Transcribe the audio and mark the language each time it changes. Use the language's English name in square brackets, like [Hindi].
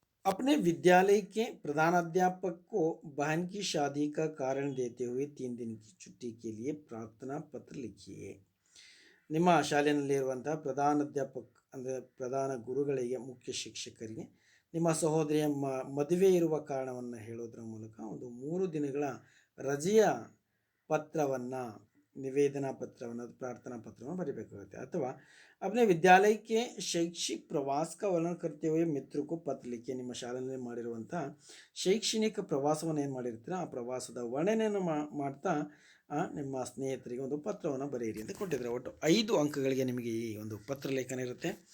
[Hindi] अपने विद्यालय के प्रधानाध्यापक को बहन की शादी का कारण देते हुए 3 दिन की छुट्टी के लिए प्रार्थना पत्र लिखिए. [Kannada] ನಿಮ್ಮ ಶಾಲೆಯಲ್ಲಿರುವಂತಹ ಪ್ರಧಾನಾಧ್ಯಾಪಕ ಅಂದರೆ ಪ್ರಧಾನ ಗುರುಗಳಿಗೆ, ಮುಖ್ಯ ಶಿಕ್ಷಕರಿಗೆ ನಿಮ್ಮ ಸಹೋದರಿಯ ಮದುವೆ ಇರುವ ಕಾರಣವನ್ನು ಹೇಳೋದ್ರ ಮೂಲಕ ಒಂದು 3 ದಿನಗಳ ರಜೆಯ ಪತ್ರವನ್ನು, निवेदना पत्रವನ್ನು, प्रार्थना पत्रವನ್ನು ಬರೀಬೇಕಾಗುತ್ತೆ. ಅಥವಾ [Hindi] अपने विद्यालय के शैक्षिक प्रवास का वर्णन करते हुए मित्र को पत्र लिखिए. [Kannada] ನಿಮ್ಮ ಶಾಲೆಯಲ್ಲಿ ಮಾಡಿರುವಂಥ ಶೈಕ್ಷಣಿಕ ಪ್ರವಾಸವನ್ನು ಏನು ಮಾಡಿರ್ತೀರ ಆ ಪ್ರವಾಸದ ವರ್ಣನೆಯನ್ನು ಮಾಡ್ತಾ ನಿಮ್ಮ ಸ್ನೇಹಿತರಿಗೆ ಒಂದು ಪತ್ರವನ್ನು ಬರೆಯಿರಿ ಅಂತ ಕೊಟ್ಟಿದ್ದಾರೆ. ಒಟ್ಟು 5 ಅಂಕಗಳಿಗೆ ನಿಮಗೆ ಈ ಒಂದು ಪತ್ರ ಲೇಖನ ಇರುತ್ತೆ.